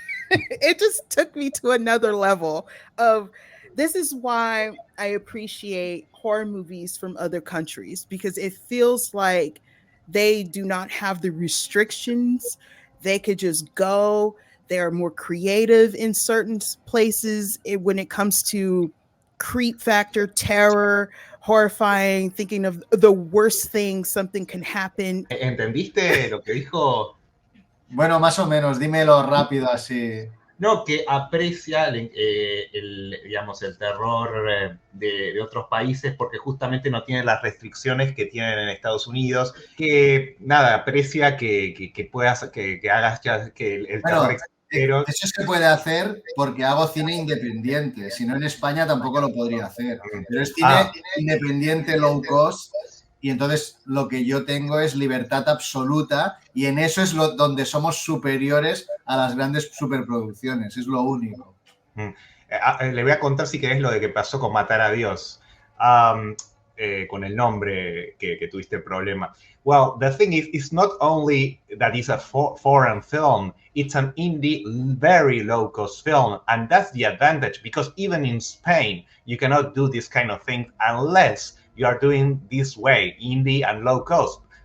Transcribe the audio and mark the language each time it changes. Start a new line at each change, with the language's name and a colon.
English: It just took me to another level of, this is why I appreciate horror movies from other countries, because it feels like they do not have the restrictions. They could just go. They're more creative in certain places when it comes to creep factor, terror, horrifying, thinking of the worst thing something can happen.
Spanish: ¿Entendiste lo que dijo? Bueno, más o menos, dímelo rápido así. No, que aprecia digamos, el terror de otros países porque justamente no tiene las restricciones que tienen en Estados Unidos, que nada, aprecia que puedas, que hagas ya, que el terror extranjero. Eso se puede hacer porque hago cine independiente, si no en España tampoco lo podría hacer, pero es cine independiente low cost. Y entonces lo que yo tengo es libertad absoluta, y en eso es donde somos superiores a las grandes superproducciones, es lo único. Le voy a contar, si querés, lo de que pasó con Matar a Dios. con el nombre que tuviste el problema.
English: Well, the thing is, it's not only that it's a foreign film, it's an indie, very low-cost film, and that's the advantage, because even in Spain, you cannot do this kind of thing unless you are doing this way, indie and low-cost.